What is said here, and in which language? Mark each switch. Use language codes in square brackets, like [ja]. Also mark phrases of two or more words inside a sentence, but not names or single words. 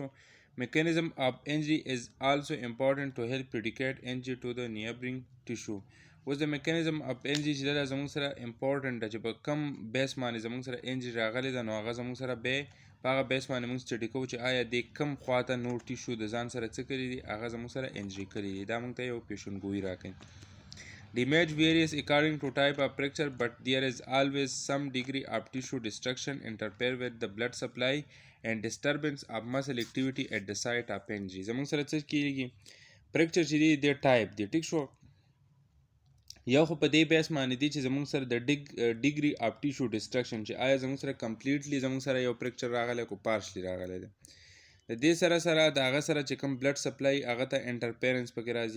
[en] Mechanism of injury is also important to help predicate injury to the neighboring tissue. [ps] اوس د [en] mechanism of injury [ps] چې دا زموږ سره امپورټنٹ ده چې په کم بیس باندې زموږ سره انجری راغلی ده، نو هغه زموږ سره به په هغه بیس باندې موږ سټډي کوو چې آیا د کم خواته نور ټیشو د ځان سره څه کړي دي، هغه زموږ سره انجری کړي دي. دا موږ ته یو پیشنګویي راکوي. [en] The image varies according to type of fracture, but there is always some degree of tissue destruction interfere with the blood supply and disturbance of muscle activity at the site of injury. [ps] زموږ سره څه کېږي، fracture چې دی د ټایپ دی. ټیک شو. یو خو په دې بیس باندې دی چې زموږ سره د [en] degree of tissue destruction [ps] چې آیا زموږ سره کمپلیټلی زموږ سره یو فریکچر راغلی کو پارشلی راغلی دی. د دې سره سره د هغه سره چې کوم [en] blood supply [ps] هغه ته انټرفیرنس پکې راځي.